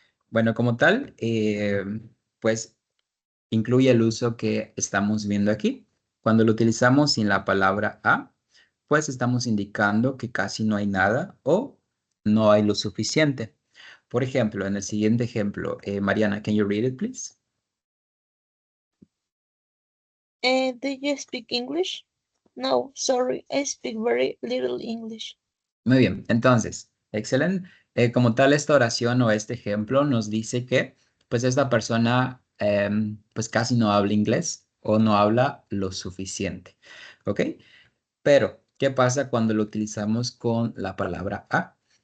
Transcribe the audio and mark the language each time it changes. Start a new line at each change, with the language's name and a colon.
Spanish: Bueno, como tal, pues incluye el uso que estamos viendo aquí. Cuando lo utilizamos sin la palabra a, pues estamos indicando que casi no hay nada o no hay lo suficiente. Por ejemplo, en el siguiente ejemplo, Mariana,
English: can you read it, please? Do you speak English? No, sorry, I speak very little English.
Spanish: Muy bien, entonces, excelente. Como tal, esta oración o este ejemplo nos dice que, pues, esta persona, pues, casi no habla inglés o no habla lo suficiente, ¿ok? Pero, ¿qué pasa cuando lo utilizamos con la palabra a?